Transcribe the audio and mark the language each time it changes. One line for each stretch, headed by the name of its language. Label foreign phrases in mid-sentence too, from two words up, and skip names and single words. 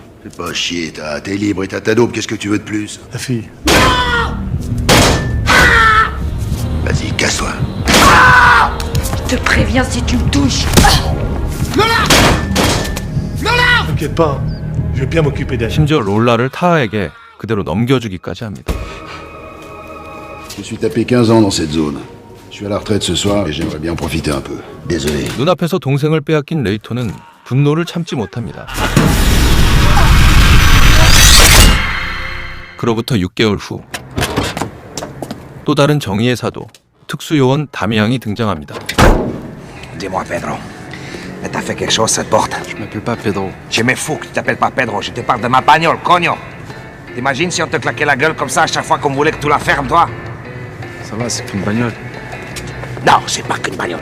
French: Fais pas chier, t'es libre et t'as ta dope, qu'est-ce que tu veux de plus? La fille. Vas-y, casse-toi. Je te préviens si tu me touches. T'inquiète pas, hein. Je vais bien m'occuper d'elle.
Korean: 심지어 롤라를 타하에게 그대로 넘겨주기까지 합니다.
French: Je me suis tapé 15 ans dans cette zone. Je suis à la retraite ce soir et j'aimerais bien en profiter un peu. Désolé.
Korean: 눈앞에서 동생을 빼앗긴 레이토는 분노를 참지 못합니다. 그로부터 6개월 후 또 다른 정의의 사도, 특수요원 다미앙이 등장합니다.
French: Dis-moi, Pedro. T'as fait quelque chose, cette porte? Je m'appelle pas Pedro. Je me fous que tu t'appelles pas Pedro. Je te parle de ma bagnole, cogno. T'imagines si on te claquait la gueule comme ça à chaque fois qu'on voulait que tu la fermes, toi? Ça va, c'est qu'une bagnole. Non, c'est pas qu'une bagnole.